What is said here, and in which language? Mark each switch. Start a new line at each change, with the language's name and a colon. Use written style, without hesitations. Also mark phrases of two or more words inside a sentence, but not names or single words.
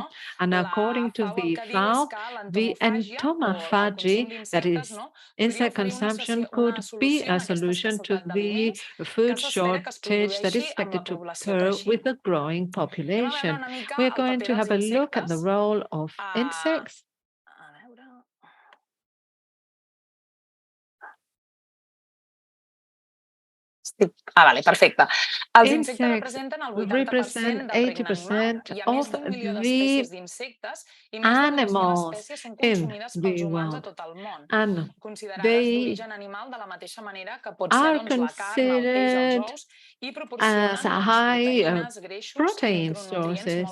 English: And according to the FAO, the entomophagy, that is insect consumption, could be a solution to the food shortage that is expected to occur with the growing population. We're going to have a look at the role of insects.
Catalan: Vale, perfecte. Els
English: insects represent 80% of the animals in the world, and they are considered as high protein sources.